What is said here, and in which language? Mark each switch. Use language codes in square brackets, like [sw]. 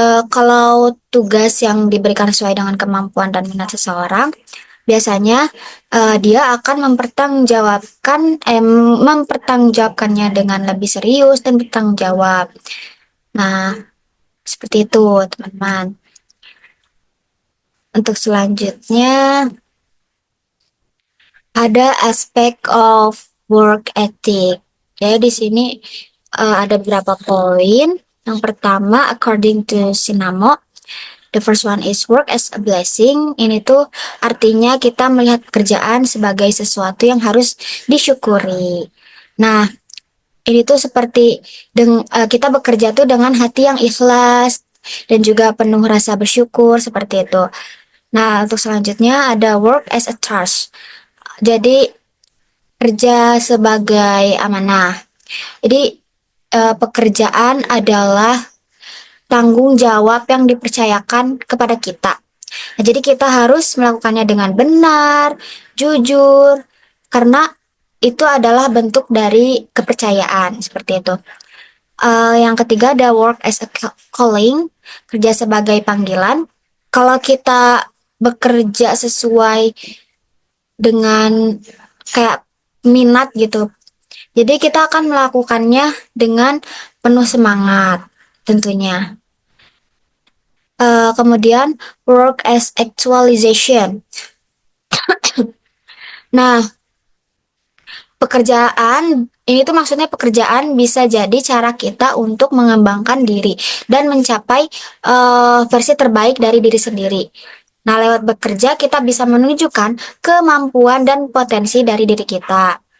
[id] Kalau tugas yang diberikan sesuai dengan kemampuan dan minat seseorang, biasanya dia akan mempertanggungjawabkannya dengan lebih serius dan bertanggung jawab. Nah, seperti itu teman-teman. Untuk selanjutnya ada aspek of work ethic. Jadi di sini ada beberapa poin. Yang pertama, [en] according to Sinamo, the first one is work as a blessing. [id] Ini tuh artinya kita melihat pekerjaan sebagai sesuatu yang harus disyukuri. Nah, ini tuh seperti kita bekerja tuh dengan hati yang ikhlas dan juga penuh rasa bersyukur seperti itu. Nah, untuk selanjutnya ada work as a task. Jadi kerja sebagai amanah. Jadi pekerjaan adalah tanggung jawab yang dipercayakan kepada kita. Nah, jadi kita harus melakukannya dengan benar, jujur, karena itu adalah bentuk dari kepercayaan seperti itu. Yang ketiga ada work as a calling, kerja sebagai panggilan. Kalau kita bekerja sesuai dengan kayak minat gitu, jadi kita akan melakukannya dengan penuh semangat tentunya. Kemudian work as actualization. Nah, pekerjaan ini tuh maksudnya pekerjaan bisa jadi cara kita untuk mengembangkan diri dan mencapai versi terbaik dari diri sendiri. Nah, lewat bekerja kita bisa menunjukkan kemampuan dan potensi dari diri kita.